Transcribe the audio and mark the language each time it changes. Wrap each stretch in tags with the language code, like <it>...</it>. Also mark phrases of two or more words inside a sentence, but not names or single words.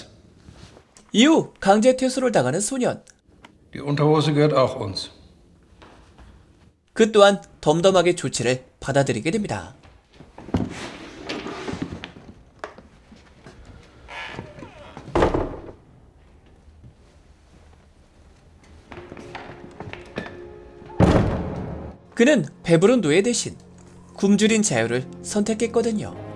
<ko>이후 강제 퇴소를 당하는 소년.</ko> <de>Die Unterhose gehört auch uns.</de> <ko>그 또한 덤덤하게 조치를 받아들이게 됩니다. 그는 배부른 노예 대신 굶주린 자유를 선택했거든요.</ko>